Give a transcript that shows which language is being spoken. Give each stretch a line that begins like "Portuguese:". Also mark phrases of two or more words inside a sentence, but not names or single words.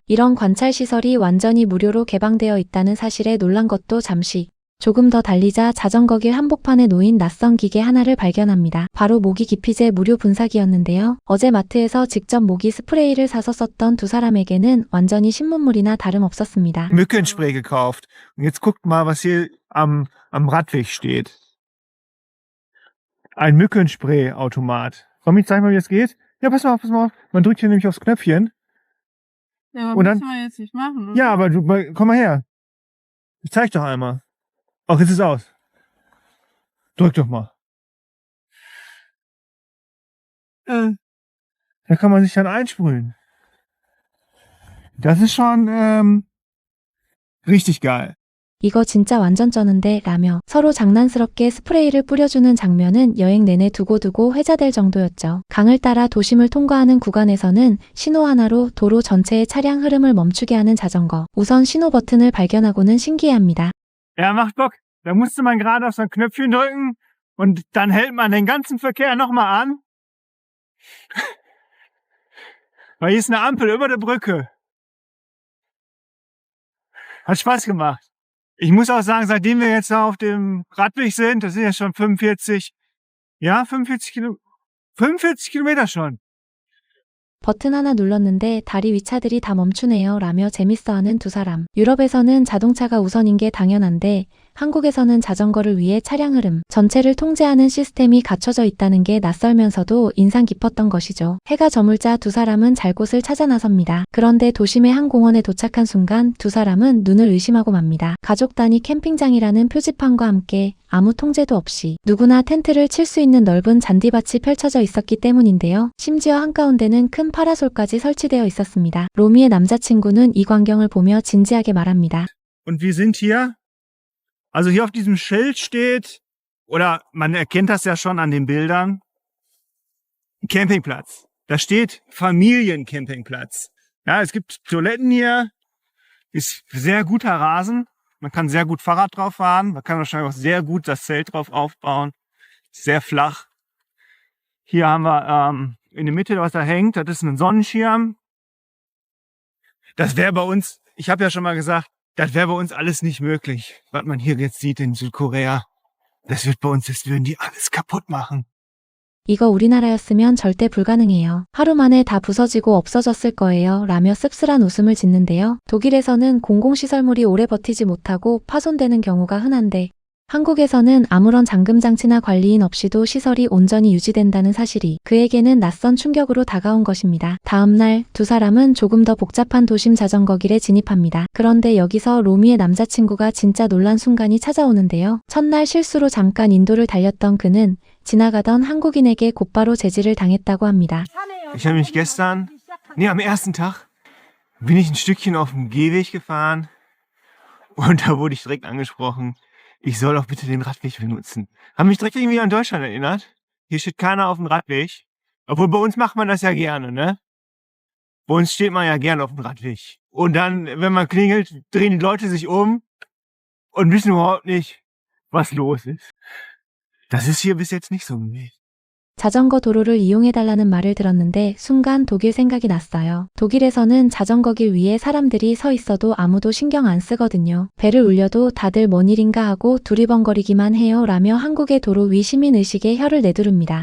Korean: 이런 관찰 시설이 완전히 무료로 개방되어 있다는 사실에 놀란 것도 잠시. 조금 더 달리자 자전거길 한복판에 놓인 낯선 기계 하나를 발견합니다. 바로 모기 기피제 무료 분사기였는데요. 어제 마트에서 직접 모기 스프레이를 사서 썼던 두 사람에게는 완전히 신문물이나 다름없었습니다.
German: Mückenspray gekauft. Und jetzt guckt mal, was hier am Radweg steht. Ein Mückenspray-Automat. Komm, ich zeig mal, wie es geht. Ja, pass mal auf, pass mal auf. Man drückt hier nämlich aufs Knöpfchen. Ja, aber Und dann- müssen wir jetzt nicht machen, oder? Ja, aber du, komm mal her. Ich zeig doch einmal. Ach, jetzt ist es aus. Drück doch mal. Da kann man sich dann einsprühen. Das ist schon richtig geil.
Korean: 이거 진짜 완전 쩌는데 라며 서로 장난스럽게 스프레이를 뿌려주는 장면은 여행 내내 두고두고 회자될 정도였죠. 강을 따라 도심을 통과하는 구간에서는 신호 하나로 도로 전체의 차량 흐름을 멈추게 하는 자전거. 우선 신호 버튼을 발견하고는 신기해합니다.
German: Ja, macht Bock. Da musste man gerade auf so ein Knöpfchen drücken und dann hält man den ganzen Verkehr nochmal an. Weil hier ist eine Ampel über der Brücke. Hat Spaß gemacht. Ich muss auch sagen, seitdem wir jetzt auf dem Radweg sind, das sind ja schon 45 Kilometer schon.
Korean: 버튼 하나 눌렀는데 다리 위차들이 다 멈추네요 라며 재밌어하는 두 사람. 유럽에서는 자동차가 우선인 게 당연한데 한국에서는 자전거를 위해 차량 흐름 전체를 통제하는 시스템이 갖춰져 있다는 게 낯설면서도 인상 깊었던 것이죠. 해가 저물자 두 사람은 잘 곳을 찾아 나섭니다. 그런데 도심의 한 공원에 도착한 순간 두 사람은 눈을 의심하고 맙니다. 가족 단위 캠핑장이라는 표지판과 함께 아무 통제도 없이 누구나 텐트를 칠 수 있는 넓은 잔디밭이 펼쳐져 있었기 때문인데요. 심지어 한가운데는 큰 파라솔까지 설치되어 있었습니다. 로미의 남자친구는 이 광경을 보며 진지하게 말합니다.
German: Und wir sind hier, also hier auf diesem Schild steht, oder man erkennt das ja schon an den Bildern, Campingplatz. Da steht Familiencampingplatz. Ja, es gibt Toiletten hier, ist sehr guter Rasen, man kann sehr gut Fahrrad drauf fahren, man kann wahrscheinlich auch sehr gut das Zelt drauf aufbauen, sehr flach. Hier haben wir in der Mitte, was da hängt, das ist ein Sonnenschirm. Das wäre bei uns, ich habe ja schon mal gesagt, das wäre bei uns alles nicht möglich, was man hier jetzt sieht in Südkorea. Das wird bei uns, das würden die alles kaputt machen.
Korean: 이거 우리나라였으면 절대 불가능해요. 하루 만에 다 부서지고 없어졌을 거예요. 라며 씁쓸한 웃음을 짓는데요. 독일에서는 공공시설물이 오래 버티지 못하고 파손되는 경우가 흔한데 한국에서는 아무런 잠금장치나 관리인 없이도 시설이 온전히 유지된다는 사실이 그에게는 낯선 충격으로 다가온 것입니다. 다음 날 두 사람은 조금 더 복잡한 도심 자전거길에 진입합니다. 그런데 여기서 로미의 남자친구가 진짜 놀란 순간이 찾아오는데요. 첫날 실수로 잠깐 인도를 달렸던 그는 지나가던 한국인에게 곧바로 제지를 당했다고 합니다.
German: Ich habe mich am ersten Tag, bin ich ein Stückchen auf dem Gehweg gefahren und da wurde ich direkt angesprochen. ich soll doch bitte den Radweg benutzen. Haben mich direkt irgendwie an Deutschland erinnert. Hier steht keiner auf dem Radweg. Obwohl bei uns macht man das ja gerne, ne? Bei uns steht man ja gerne auf dem Radweg. Und dann, wenn man klingelt, drehen die Leute sich um und wissen überhaupt nicht, was los ist. Das ist hier bis jetzt nicht so gewesen.
Korean: 자전거 도로를 이용해달라는 말을 들었는데 순간 독일 생각이 났어요. 독일에서는 자전거 길 위에 사람들이 서 있어도 아무도 신경 안 쓰거든요. 배를 울려도 다들 뭔 일인가 하고 두리번거리기만 해요 라며 한국의 도로 위 시민의식에 혀를 내두릅니다.